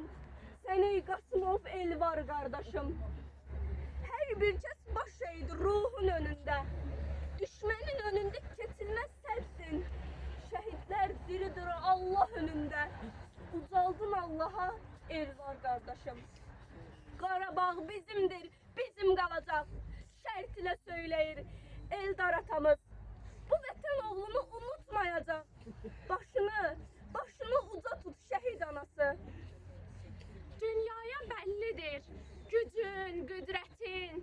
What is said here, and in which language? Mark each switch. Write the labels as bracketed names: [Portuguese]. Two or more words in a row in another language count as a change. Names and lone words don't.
[Turkish] Sen ey Qasımov el var kardeşim. Her bir kez baş eğdi ruhun önünde. Düşmenin önünde kesilmez sersin. Şehitler diridir Allah önünde. Ucaldın Allah'a el var kardeşim. [Azerbaijani] Qarabağ bizimdir, bizim qalacaq. Şərt ilə söyləyir Eldar atamız. Bu vətən oğlunu unutmayacaq. Başını uca tut şəhid anası. Dünyaya bəllidir gücün, qüdrətin.